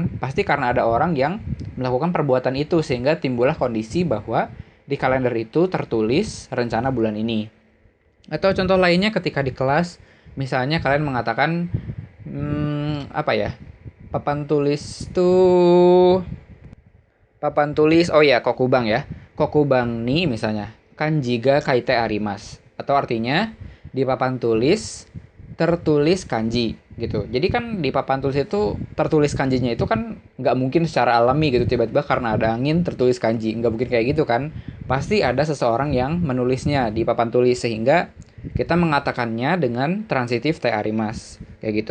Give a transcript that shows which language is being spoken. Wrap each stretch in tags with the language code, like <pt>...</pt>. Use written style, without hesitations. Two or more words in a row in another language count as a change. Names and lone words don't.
<id>Pasti karena ada orang yang melakukan perbuatan itu sehingga timbullah kondisi bahwa di kalender itu tertulis rencana bulan ini. Atau contoh lainnya ketika di kelas, misalnya kalian mengatakan apa ya? Papan tulis oh ya, kokubang ya.</id> <ja>黒板に misalnya 漢字が書いてあります,</ja> <id>atau artinya di papan tulis tertulis kanji gitu. Jadi kan di papan tulis itu tertulis kanjinya itu kan nggak mungkin secara alami gitu, tiba-tiba karena ada angin tertulis kanji, nggak mungkin kayak gitu kan. Pasti ada seseorang yang menulisnya di papan tulis sehingga kita mengatakannya dengan transitif</id> <ja>てあります</ja> <id>kayak gitu.</id>